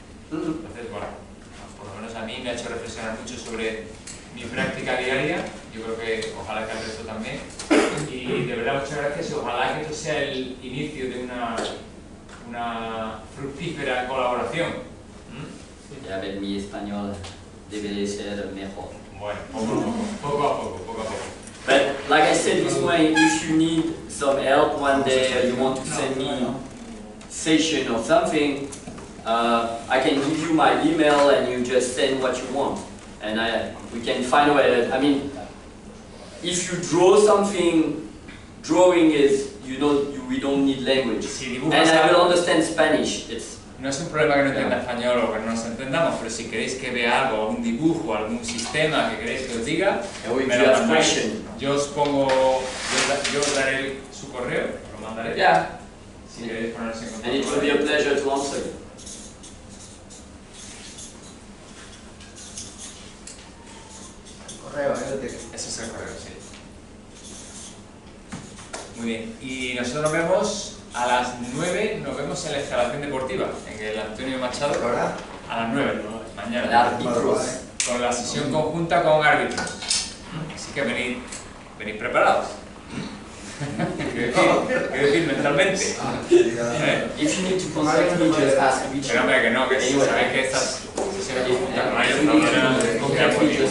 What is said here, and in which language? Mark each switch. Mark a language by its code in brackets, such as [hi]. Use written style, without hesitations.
[es] Entonces, bueno, por lo menos a mí me ha hecho reflexionar mucho sobre mi práctica diaria, yo creo que ojalá que al resto también, y de verdad muchas gracias y ojalá que esto sea el inicio de una fructífera colaboración. Ya ver, mi español debe ser mejor. Bueno, poco a poco. [en] But like I said this way, if you need some help one day, or you want to send me session or something, I can give you my email and you just send what you want. And we can find a way. I mean, if you draw something, drawing is, you know, we don't need language. And I will understand Spanish. [es] No es un problema que no entienda español o que no nos entendamos, pero si queréis que vea algo, un dibujo, algún sistema que queréis que os diga, me lo mandáis. Yo os pongo, yo os daré su correo, lo mandaré. [en] Yeah. [es] Si queréis ponerse en contacto. [en] And it will be a pleasure to answer you. [es] Correo, Ese es el correo, sí. Muy bien. Y nosotros nos vemos a las 9, nos vemos en la instalación deportiva, en el Antonio Machado. A las 9, mañana. Con la sesión conjunta con árbitros. Así que venid preparados. ¿Qué decir mentalmente? [en] If you need to contact me, just ask me. [es] Pero hombre, que no, que sí, sabéis que estas sesiones conjuntas no hay otra manera de confiar por ellos.